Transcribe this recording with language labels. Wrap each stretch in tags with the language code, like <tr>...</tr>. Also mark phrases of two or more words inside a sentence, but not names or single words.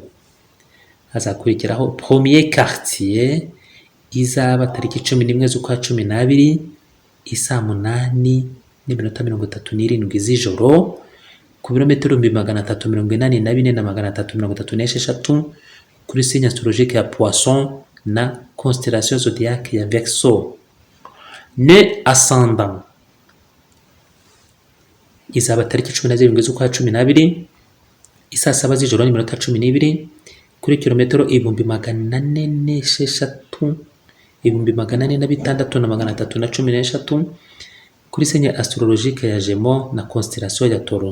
<rw>Hazakurikiraho</rw> <fr>premier quartier</fr> <rw>izaba tariki 11 z'ukwa 12 isaa 8:37 z'ijoro ku birometero 384 na 336 kuri</rw> <fr>signe astrologique</fr> <rw>ya Poisson na</rw> <fr>constellation zodiaque</fr> <rw>ya Verseau.</rw> <fr>Ne ascendant</fr> <rw>izaba tariki 17 z'ukwa 12 isaa 7 z'ijoro n'iminota 12 kuri kilometero 406 406 na 316 kuri</rw> <fr>signe astrologique</fr> <rw>ya Gémeaux na constellation ya Taureau.</rw>